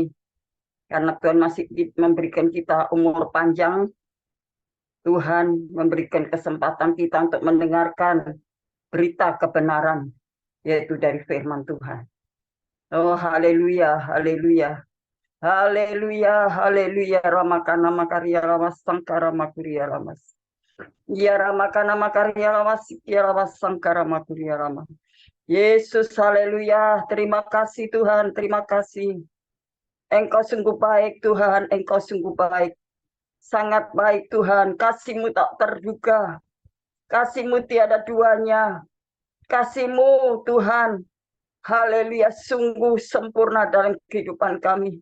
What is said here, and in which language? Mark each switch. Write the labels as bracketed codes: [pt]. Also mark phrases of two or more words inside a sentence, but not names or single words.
[id] Karena Tuhan masih memberikan kita umur panjang. Tuhan memberikan kesempatan kita untuk mendengarkan berita kebenaran. Yaitu dari firman Tuhan. Oh haleluya, haleluya. Haleluya, haleluya, ramakana makarya lawas sangkara makuria lamas. Ya ramakana makarya lawas ya lawas sangkara makuria lamas. Yesus, haleluya, terima kasih Tuhan, terima kasih. Engkau sungguh baik Tuhan, Engkau sungguh baik. Sangat baik Tuhan, kasih-Mu tak terduga. Kasih-Mu tiada duanya. Kasih-Mu Tuhan, haleluya, sungguh sempurna dalam kehidupan kami.